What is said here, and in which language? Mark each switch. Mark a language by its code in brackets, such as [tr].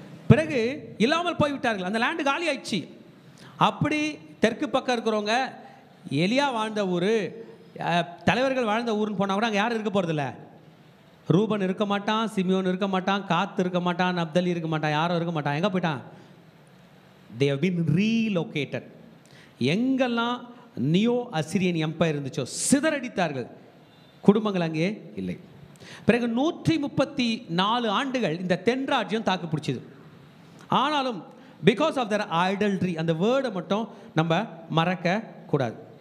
[ta] பிறகு இல்லாமல் போய்விட்டார்கள். அந்த லேண்டு காலி ஆயிடுச்சு. அப்படி தெற்கு பக்கம் இருக்கிறவங்க எலியா வாழ்ந்த ஊர், தலைவர்கள் வாழ்ந்த ஊருன்னு போனால் கூட அங்கே யாரும் இருக்க போகிறதில்ல. ரூபன் இருக்க மாட்டான், சிமியோன் இருக்க மாட்டான், காத்து இருக்க மாட்டான், நப்தலி இருக்க மாட்டான், யாரும் இருக்க மாட்டான். எங்கே போயிட்டான்? [en] they have been relocated. [ta] எங்கெல்லாம் நியோ அசிரியன் எம்பையர் இருந்துச்சோ சிதறடித்தார்கள். குடும்பங்கள் அங்கே இல்லை. பிறகு 134 ஆண்டுகள் இந்த தென் ராஜ்யம் தாக்கு பிடிச்சிது. ஆனாலும் [en] because of their idolatry, [ta] அந்த வேர்டை மட்டும் நம்ம மறக்க கூடாது.